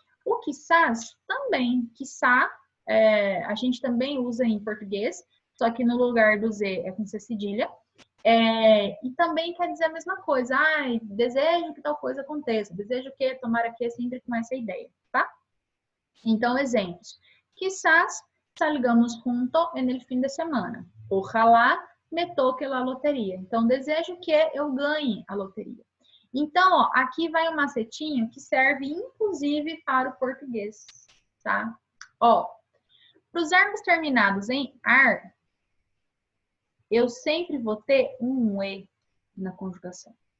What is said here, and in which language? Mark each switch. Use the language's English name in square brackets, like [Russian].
[Portuguese] O quizás também, quiçá, a gente também usa em português, só que no lugar do Z é com C cedilha. E também quer dizer a mesma coisa. Ai, desejo que tal coisa aconteça. Desejo que, tomara que, sempre com essa ideia, tá? Então, exemplos. [Spanish] Quizás salgamos junto en el fin de semana. Ojalá me toque la loteria. [Portuguese] Então, desejo que eu ganhe a loteria. Então, ó, aqui vai um macetinho que serve, inclusive, para o português, tá? Ó, para os verbos terminados em ar, eu sempre vou ter um E na conjugação.